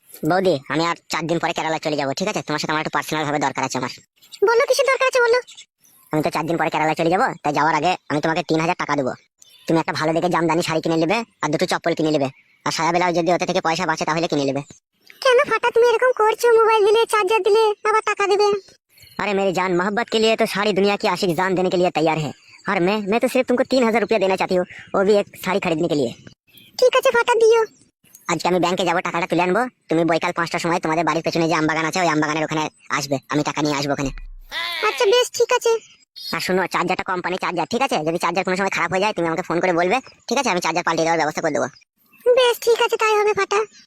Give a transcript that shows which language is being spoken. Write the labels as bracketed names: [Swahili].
[Bangla] বৌদি আমি আর 4 দিন পরে কেরালা চলে যাবো, ঠিক আছে? তোমার সাথে আমার একটু পার্সোনাল ভাবে দরকার আছে আমার। বলো কিসের দরকার আছে বলো। আমি তো 4 দিন পরে কেরালা চলে যাবো, তাই যাওয়ার আগে আমি তোমাকে 3000 টাকা দেবো। তুমি একটা ভালো দেখে জামদানি শাড়ি কিনে নেবে, আর 2টো চপ্পল কিনে নেবে, আর সায়া বেলাও যদি ওতে থেকে পয়সা বাঁচে তাহলে কিনে নেবে। কেন ফাটা তুমি এরকম করছো? মোবাইল দিলে, চার্জার দিলে, আবার টাকা देবে। [Hindi] अरे मेरी जान, मोहब्बत के लिए तो सारी दुनिया की आशिक जान देने के लिए तैयार है। और मैं तो सिर्फ तुमको 3000 रुपया देना चाहती हूँ, वो भी एक শাড়ি खरीदने के लिए। [Bangla] ঠিক আছে ফাটা দিও। আজকে আমি ব্যাংকে যাবো, টাকাটা তুলে আনবো। তুমি বৈকাল 5টার সময় তোমাদের বাড়ির পেছনে যে আমবাগান আছে ওই আমবাগানের ওখানে আসবে, আমি টাকা নিয়ে আসবো ওখানে। আচ্ছা বেশ ঠিক আছে। আর শুনো, চার্জারটা কোম্পানি চার্জার, ঠিক আছে? যদি চার্জার কোনো সময় খারাপ হয়ে যায় তুমি আমাকে ফোন করে বলবে, ঠিক আছে? আমি চার্জার পাল্টে দেওয়ার ব্যবস্থা করে দেবো। বেশ ঠিক আছে, তাই হবে ফাটা।